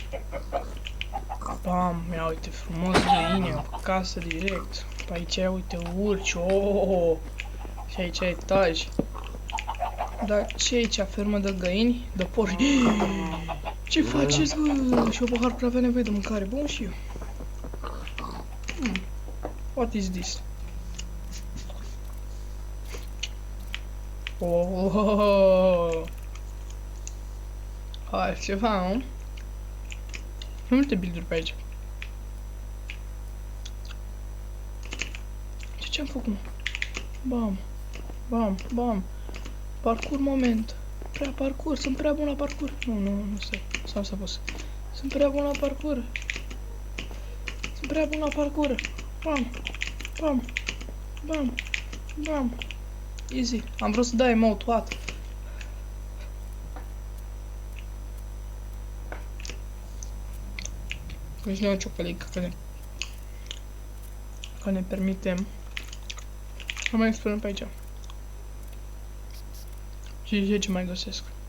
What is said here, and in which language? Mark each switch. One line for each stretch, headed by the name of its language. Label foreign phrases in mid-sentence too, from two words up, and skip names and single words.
Romanian: Bam, ia uite, frumos găini, casă direct. Pe aici, ia uite, urci, oh. Și aici etaj. Dar ce aici, fermă de găini? De porci? Ce faceți, bă? Și eu pahar prea avea nevoie de mâncare, bun și eu.
English: What is this?
Romanian: Oh, hai, ceva, nu? Multe build-uri pe aici. Ce-am făcut? Bam, bam, bam. Parcur moment. Prea parcur, sunt prea bun la parcur. Nu, stai. Sau s-a pus. Sunt prea bun la parcur. Sunt prea bun la parcur. Bam, bam, bam, bam.
English: Easy.
Romanian: Am vrut să dai emote, what? Deci nu e o ciocălică că ne permitem. Să mai explorăm pe aici. Și ce mai găsesc?